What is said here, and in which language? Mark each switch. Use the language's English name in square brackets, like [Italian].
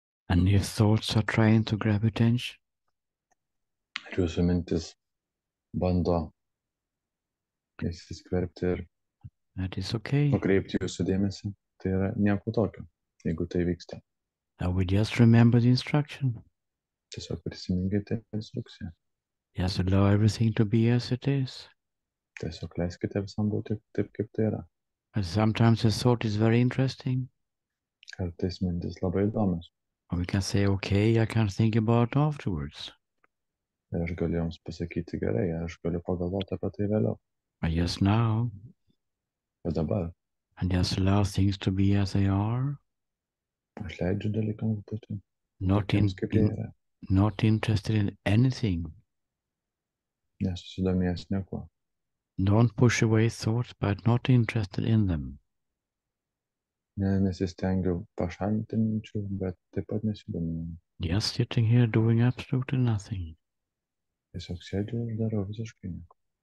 [English] And if thoughts are trying to grab attention, [Lithuanian] ir jūsų mintis bando įsiskverbti ir [English] that is okay. [Lithuanian] nukreipti jūsų dėmesį, tai yra nieko tokio, jeigu tai vyksta. [English] Now we just remember the instruction. [Lithuanian] Tiesiog prisiminkite instrukciją. [English] Just allow everything to be as it is. [Lithuanian] Tiesiog leiskite visam būti taip, kaip tai yra. [English] But sometimes the thought is very interesting. [Lithuanian] Kartais mintis labai įdomios. [English] Or we can say, okay, I can think about it afterwards. [Lithuanian] Ir aš galiu jums pasakyti gerai, aš galiu pagalvoti apie tai vėliau. [English] But just now, [Lithuanian] O dabar [English] and just allow things to be as they are. [Lithuanian] aš leidžiu dalykams būti [English] Not, [Lithuanian] tokiems, kaip jie yra. [English] not interested in anything. [Lithuanian] Nesusidomėjęs niekuo. [English] Don't push away thoughts, but not interested in them. [Lithuanian] Nesistengiu pašalinti minčių, bet taip pat nesidomiu. [English] Just sitting here doing absolutely nothing. [Lithuanian] Tiesiog sėdžiu ir darau visiškai nieko.